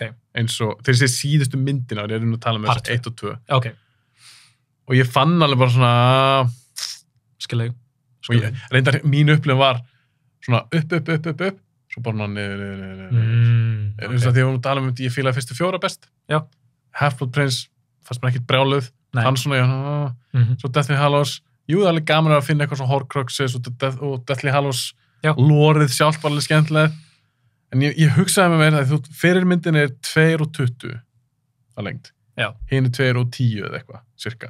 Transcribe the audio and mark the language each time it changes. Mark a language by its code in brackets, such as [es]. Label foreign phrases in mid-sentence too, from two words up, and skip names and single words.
[is] Eins og, þegar ég sé síðustu myndina, ég nú að tala með Part þess 1 og 2. Ok. Og ég fann alveg bara svona... Skilja. Og ég, reyndar, mín upplifun var svona upp, svo bara niður. Okay. Því að við tala um ég fílaði fyrstu 4 best. Já. Half-Blood Prince, fannst mér ekkert brjáluð. Nei. Hann svona, svo Deathly Hallows. Jú, það er alveg gaman að finna eitthvað svona Horcruxes og Deathly Hallows lórið sjálf var alveg skemmtileg. En ég hugsaði með mér að fyrirmyndin er 2:20 að lengd. Já. Hinn er 2:10 eða eitthvað, cirka.